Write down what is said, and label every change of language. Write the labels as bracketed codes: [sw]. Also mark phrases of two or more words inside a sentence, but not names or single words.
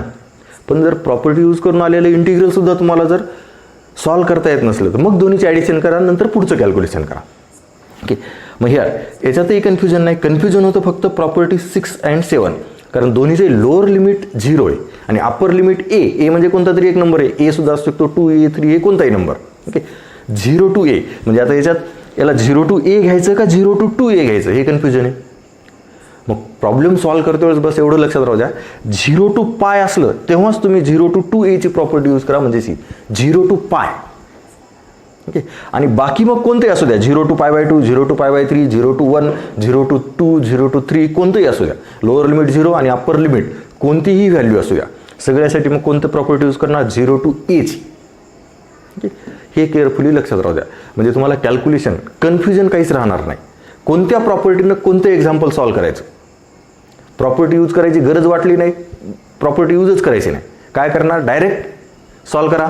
[mr] पण जर [en] property use [mr] करून आलेलं इंटिग्रल सुद्धा तुम्हाला जर सॉल्व करता येत नसलं तर मग दोन्हीची ॲडिशन करा, नंतर पुढचं कॅल्क्युलेशन करा. ओके, मग याच्यातही कन्फ्युजन नाही. कन्फ्युजन होतं फक्त [en] property 6 and 7, [mr] कारण दोन्हीचे [en] lower limit [mr] 0 आहे आणि [en] upper limit [mr] ए म्हणजे कोणता तरी एक नंबर आहे. ए सुद्धा असू शकतो, 2a 3a कोणताही नंबर. ओके, [en] 0 to a [mr] म्हणजे आता याला [en] 0 to a [mr] घ्यायचं का [en] 0 to 2a [mr] घ्यायचं, हे कन्फ्युजन आहे. मग [en] problem solve [mr] करते वेळेस बस एवढं लक्षात राहू द्या, [en] 0 to pi [mr] असलं तेव्हाच तुम्ही [en] 0 to 2a [mr] ची [en] property use [mr] करा, म्हणजे [en] 0 to pi. [mr] ओके, आणि बाकी मग कोणतेही असू द्या, [en] 0 to pi/2, 0 to pi/3, 0 to 1, 0 to 2, 0 to 3 [mr] कोणतंही असू द्या, [en] lower limit [mr] 0 आणि [en] upper limit [mr] कोणतीही व्हॅल्यू असू द्या, सगळ्यासाठी मग कोणतं [en] property use [mr] करणार, [en] 0 to a [mr] ची. ओके, हे केअरफुली लक्षात राहू द्या, म्हणजे तुम्हाला [en] calculation confusion [mr] काहीच राहणार नाही. कोणत्या प्रॉपर्टीनं कोणतं [en] example solve [mr] करायचं, [en] property use [mr] करायची गरज वाटली नाही, [en] property useच [mr] करायची नाही, काय करणार, [en] direct solve [mr] करा.